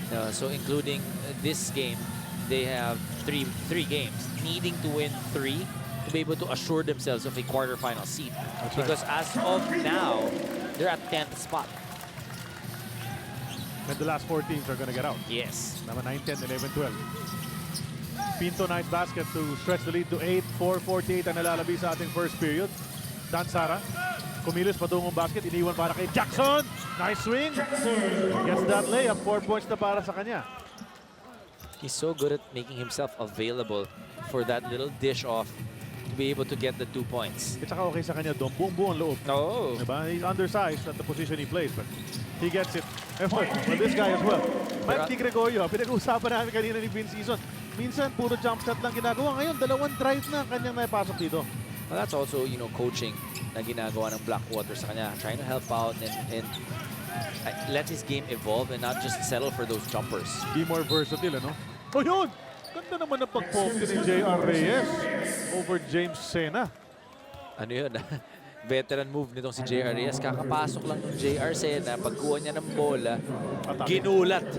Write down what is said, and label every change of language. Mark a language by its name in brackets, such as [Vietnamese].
[English] So including this game, they have three games, needing to win 3 to be able to assure themselves of a quarterfinal seat. That's because as of now, they're at 10th spot. And the last 4 teams are going to get out. Yes. Number 9, 10, 11, 12. Pinto, nice basket to stretch the lead to 8. [Filipino] 4:48 ang nalalabi sa ating first period. Dan Sara, kumilos patungong basket, iniwan para kay Jackson. [English] Nice swing. Gets that layup. 4 points [Filipino] na para sa kanya. [English] He's so good at making himself available for that little dish off to be able to get the 2 points. [Filipino] At saka okay sa kanya doon. Buong loob. Oh. Diba? [English] He's undersized at the position he plays, but he gets it. Effort for this guy as well. [Filipino] Mike Di Gregorio, pinag-uusapan namin kanina ni Vince Season. Minsan, puro jump shot lang ginagawa. Ngayon, 2 drive na kanyang naipasok dito. [English] Well, that's also, you know, coaching [Filipino] na ginagawa ng Blackwater sa kanya. [English] Trying to help out and let his game evolve and not just settle for those jumpers. Be more versatile, ano? Oh, yun! [Filipino] Ganda naman ang pag-poke ni J.R. [English] Reyes over James Sena. [Filipino] Ano yun? [English] Veteran move [Filipino] nitong si J.R. Reyes. Kakapasok lang ng J.R. Sena. Pagkuha niya ng bola, ginulat.